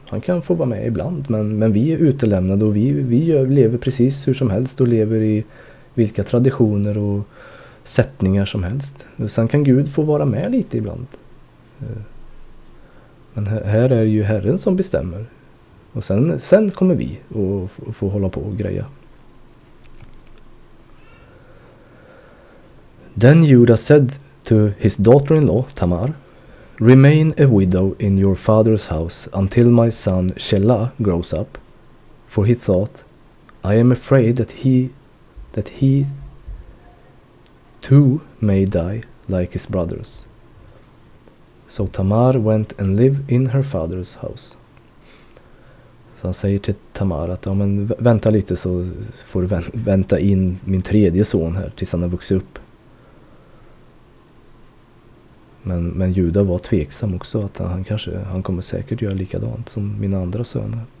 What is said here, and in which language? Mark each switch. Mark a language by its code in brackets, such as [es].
[sv] Han kan få vara med ibland, men vi är utelämnade, och vi lever precis hur som helst och lever i vilka traditioner och sättningar som helst. Sen kan Gud få vara med lite ibland. Men här är det ju Herren som bestämmer. Och sen kommer vi och få hålla på och greja. [en] Then Juda said to his daughter-in-law Tamar, "Remain a widow in your father's house until my son Shelah grows up, for he thought, I am afraid that he too may die like his brothers." So Tamar went and lived in her father's house. [sv] Så han säger till Tamar att ja, men vänta lite, så får du vänta in min tredje son här tills han har vuxit upp. Men Juda var tveksam också, att han kommer säkert göra likadant som mina andra söner.